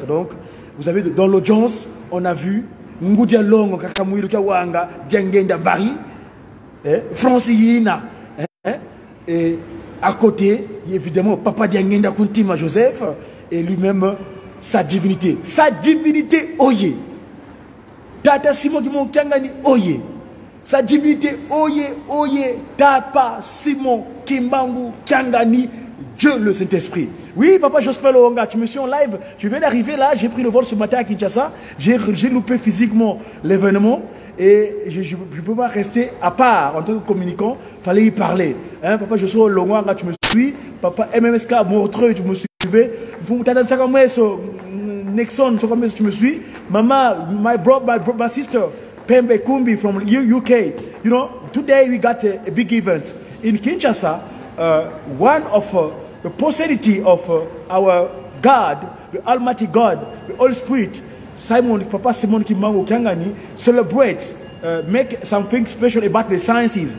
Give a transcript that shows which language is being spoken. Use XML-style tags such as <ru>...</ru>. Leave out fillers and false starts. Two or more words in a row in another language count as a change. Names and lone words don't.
<fr>Donc, vous savez, dans l'audience, on a vu Ngoudia Longo Kakamouilou Kawanga, Diangenda Bari, Francina. Et à côté, évidemment, Papa Diangenda Kuntima Joseph et lui-même sa divinité. Sa divinité Oye. Tata Simon Kimon Kangani Oye. Sa divinité, Oye, Oye, Tapa, Simon, Kimbangu, Kangani, Dieu le Saint-Esprit. Oui, papa Jospin Loonga, tu me suis en live. Je viens d'arriver là, j'ai pris le vol ce matin à Kinshasa. J'ai loupé physiquement l'événement. Et je ne peux pas rester à part en tant que communicant. Il fallait y parler. Hein, papa Jospin Loonga, tu me suis. Papa MMSK, Montreux, tu me suivais. Nexon, tu me suis. Maman,</fr> <en>my sister. Pembe Kumbi from UK. You know, today we got a big event in Kinshasa. One of the posterity of our God, the Almighty God, the Holy Spirit, Papa Simon Kimbangu Kangani, celebrate, make something special about the sciences.</en>